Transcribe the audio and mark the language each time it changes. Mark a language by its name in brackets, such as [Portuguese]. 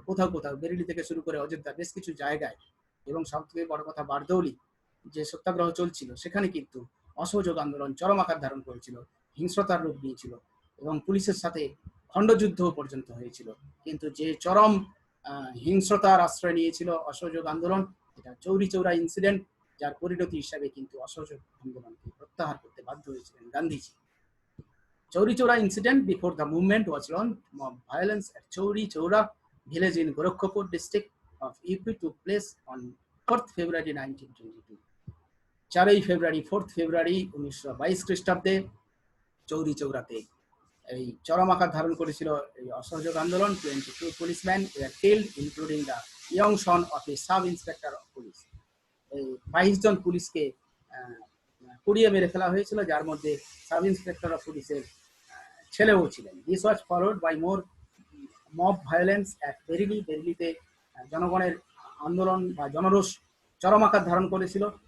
[Bangla] কোথাও কোথাও বেরেলি থেকে শুরু করে অযোধ্যা বেশ কিছু জায়গায়, এবং সব থেকে বড় কথা বারদৌলি যে সত্যাগ্রহ চলছিল সেখানে কিন্তু অসহযোগ আন্দোলন চরম আকার ধারণ করেছিল, হিংস্রতার রূপ নিয়েছিল এবং পুলিশের সাথে খণ্ডযুদ্ধ পর্যন্ত হয়েছিল। কিন্তু যে চরম হিংস্রতার আশ্রয় নিয়েছিল অসহযোগ আন্দোলন, এটা চৌরি চৌরা ইনসিডেন্ট, যার পরিণতি হিসাবে কিন্তু অসহযোগ আন্দোলনকে প্রত্যাহার করতে বাধ্য হয়েছিলেন Gandhiji. [English] Chauri Chaura incident before the movement was launched, mob violence at Chauri Chaura village in Gorakhpur district of UP took place on 4th February 1922. [Bangla] 4ই February 4th ফেব্রুয়ারি 1922 খ্রিস্টাব্দে চৌরি চৌরাতে এই চরম আকার ধারণ করেছিল এই অসহযোগ আন্দোলন। [English] 22 policemen were killed, including the young son of a sub inspector of police. [Bangla] এই 22 জন পুলিশকে পুড়িয়ে মেরে ফেলা হয়েছিল, যার মধ্যে সাব ইন্সপেক্টর অফ পুলিশের ছেলেও ছিলেন। [English] This was followed by more mob violence at Bareilly. [Bangla] বেরিলিতে জনগণের আন্দোলন বা জনরোষ চরম আকার ধারণ করেছিল।